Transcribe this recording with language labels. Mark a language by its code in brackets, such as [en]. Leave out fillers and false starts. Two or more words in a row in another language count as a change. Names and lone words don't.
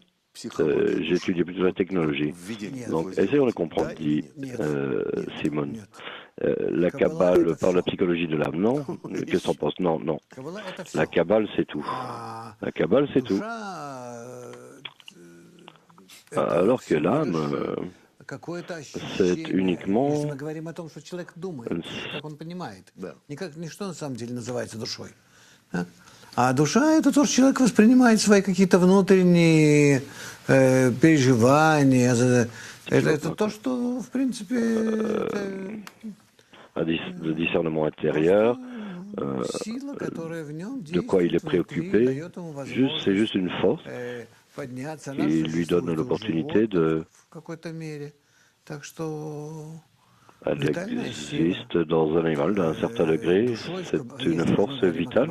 [fr] J'étudie plutôt la technologie. Donc, essayons de comprendre, dit Simone. La Kabbale parle de la psychologie de l'âme, non? Qu'est-ce qu'on pense? Non, non. La Kabbale, c'est tout. La Kabbale, c'est tout. Alors que l'âme, c'est uniquement... [ru] А душа — это то, что человек воспринимает свои какие-то внутренние переживания. Это то, что, в принципе... [fr] Le discernement intérieur, de quoi il est préoccupé, c'est juste une force qui lui donne l'opportunité de... Elle existe dans un animal d'un certain degré, c'est une force vitale.